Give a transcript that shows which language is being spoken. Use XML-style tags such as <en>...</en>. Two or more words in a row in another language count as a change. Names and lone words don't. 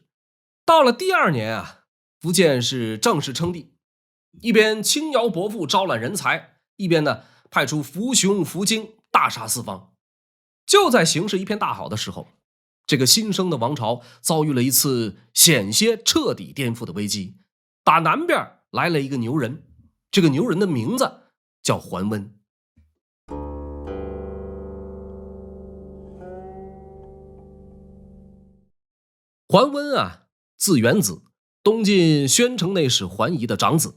<zh>到了第2年啊，苻建是正式稱帝，一邊輕徭薄賦招攬人才，一邊呢派出苻雄、苻京大殺四方。就在形勢一片大好的時候，這個新生的王朝遭遇了一次險些徹底顛覆的危機。打南邊來了一個牛人，這個牛人的名字叫桓溫。桓溫啊，字元子，东晉宣城内史桓頤的長子。</zh>